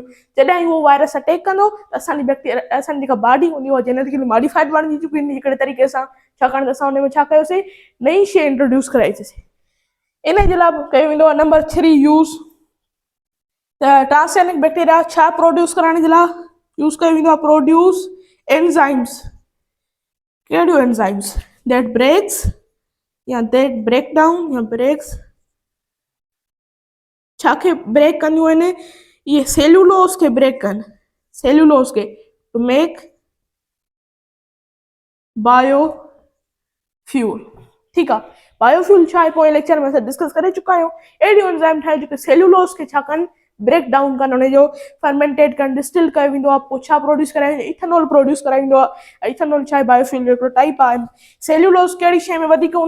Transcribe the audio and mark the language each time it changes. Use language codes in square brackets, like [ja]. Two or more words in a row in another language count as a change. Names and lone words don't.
[sd] जॾहिं उहो वायरस अटैक कंदो त असांजी जेका बॉडी हूंदी उहा [en] genetically modified [sd] बणिजी चुकी हूंदी हिकिड़े तरीक़े सां। छाकाणि त असां हुन में छा कयोसीं, नई शइ इंट्रोड्यूस कराईसीं। इन जे लाइ कयो वेंदो आहे नंबर 3 यूज़, त [en] transgenic bacteria [sd] छा प्रोड्यूस करण जे लाइ यूज़ कयो वेंदो आहे, [en] produce enzymes. कहिड़ियूं enzymes, that breaks या that break down या ब्रेक्स, [sd] छा खे ब्रेक कंदियूं आहिनि, इहे सेल्यूलोस खे ब्रेक कनि, सेल्यूलोस खे, [en] to make biofuel. [sd] ठीकु आहे, बायोफ्यूल छा आहे, पोइ लेक्चर में असां डिस्कस करे चुका आहियूं। अहिड़ियूं एंजाइम ठाहियूं जेके सेल्यूलोस खे छा कनि, [en] break down [sd] कनि उन जो फर्मेंटेड कनि डिस्टिल कयो वेंदो आहे पोइ छा प्रोड्यूस कराईंदो इथेनॉल प्रोड्यूस कराईंदो आहे इथेनॉल छा आहे बायोफ्यूल जो हिकिड़ो टाइप आहे सेल्यूलोस कहिड़ी शइ में वधीक हूंदो